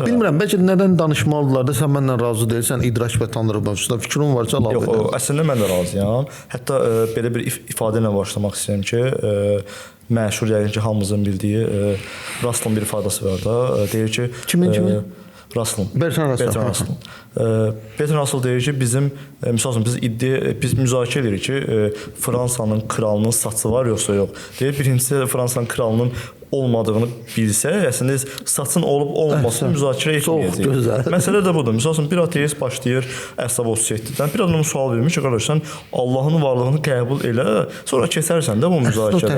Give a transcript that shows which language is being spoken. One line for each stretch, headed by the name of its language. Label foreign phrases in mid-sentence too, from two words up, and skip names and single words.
Azerbaijani: Bilmirəm, bəlkə nədən danışmalıdırlar da sən mənlə razı deyilsən, idraç və tanrı mövzusunda fikrin varsa əlavə edərsən. Yox, əslində mən də razıyam. Hətta belə bir ifadə ilə başlamaq istəyirəm ki, məşhur yəqin ki, hamımızın bildiyi Russellın bir ifadəsi var da. Deyir ki, kimin? Russell. Bertrand Russell. Bertrand Russell deyir ki, misal üçün biz müzakirə edirik ki, Fransanın kralının saçı var yoxsa yox. Deyir, birincisi Fransanın kralının olmadığını bilsə, əslində saçın olub-olmamasını müzakirə etməyəcək. Çox gözəl. Məsələ də budur. Məsələn, bir ateist başlayır Əsəb 37-dən. Bir adama sual vermiş ki, qardaş, sən Allahın varlığını qəbul elə, sonra keçərsən də bu müzakirələrə.